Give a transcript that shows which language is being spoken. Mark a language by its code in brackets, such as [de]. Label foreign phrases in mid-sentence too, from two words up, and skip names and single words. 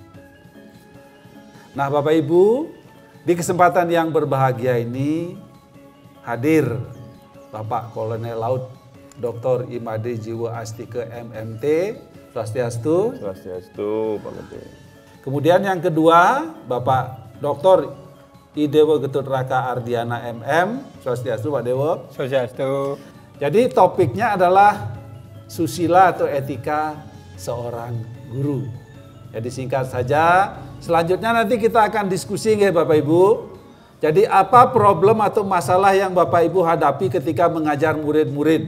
[id] Nah, Bapak Ibu, di kesempatan yang berbahagia ini hadir Bapak Kolonel Laut Dr. Imade Jiwa Astika MMT, Swastiastu. Swastiastu, Pak Gede. Kemudian yang kedua, Bapak Dr. Idewo Getut Raka Ardiana MM, Swastiastu Pak Dewo. Swastiastu. Jadi topiknya adalah susila atau etika seorang guru. Jadi singkat saja, selanjutnya nanti kita akan diskusi ya Bapak Ibu. Jadi apa problem atau masalah yang Bapak Ibu hadapi ketika mengajar murid-murid?